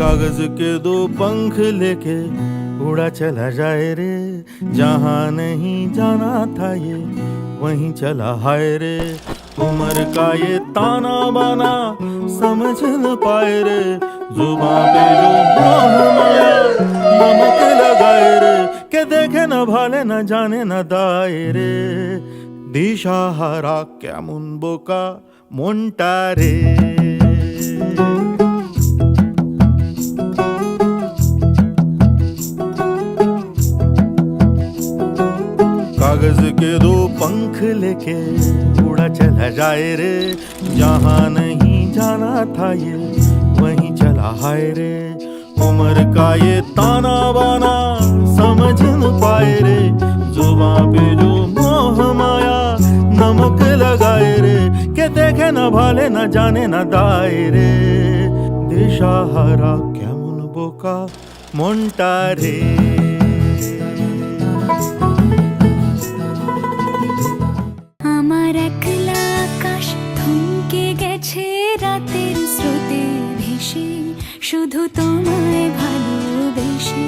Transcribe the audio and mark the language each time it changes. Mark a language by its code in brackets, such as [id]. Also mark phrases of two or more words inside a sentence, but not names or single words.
[hi] कागज के दो पंख लेके उड़ा चला जाए रे, जहाँ नहीं जाना था ये वहीं चला हाय रे। उम्र का ये ताना बाना समझ न पाए रे, जुबां पे जो मोह माया नमक लगाए रे, के देखे न भाले न जाने न दाए रे। [bn] দিশাহারা কেমন বোকা মনটা রে। [hi] कागज के दो पंख लेके उड़ा चला जाए रे, जहाँ नहीं जाना था ये वहीं चला हाय रे। उम्र का ये ताना बाना समझ न पाए रे, जुबां पे जो मोह माया नमक लगाए रे, के देखे न भाले न जाने न दाए रे। [bn] দিশাহারা কেমন বোকা মনটা রে। আমার একলা আকাশ থমকে গেছে রাতের স্রোতে ভেসে, শুধু তোমায় ভালোবেসে।